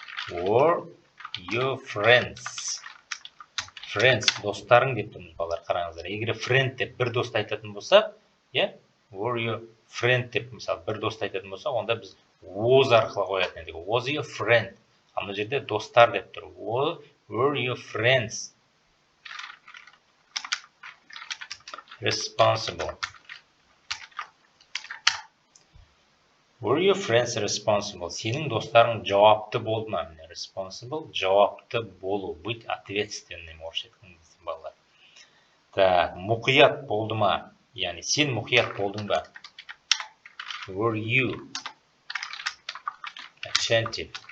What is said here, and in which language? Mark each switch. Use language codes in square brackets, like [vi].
[en] Were your friends? [kk] Friends, достарың деп тұрмыз, балалар, қараңыздар. Егер friend деп бір досты айтатын болсақ, [en] were your friend [kk] деп, мысалы, бір досты айтатын болсақ, онда біз was арқылы қоятын едік. [en] Was your friend? [kk] Ана жерде достар деп тұр. [en] Were your friends responsible? Were your friends responsible? [kk] Сенің достарың жауапты болды ма? Responsible, жауапты болу, [ru] быть ответственным, [kk] орысша айтқан кезде, балалар. Так, мұқият болды ма? Яғни сен мұқият болдың ба? [en] Were you attentive?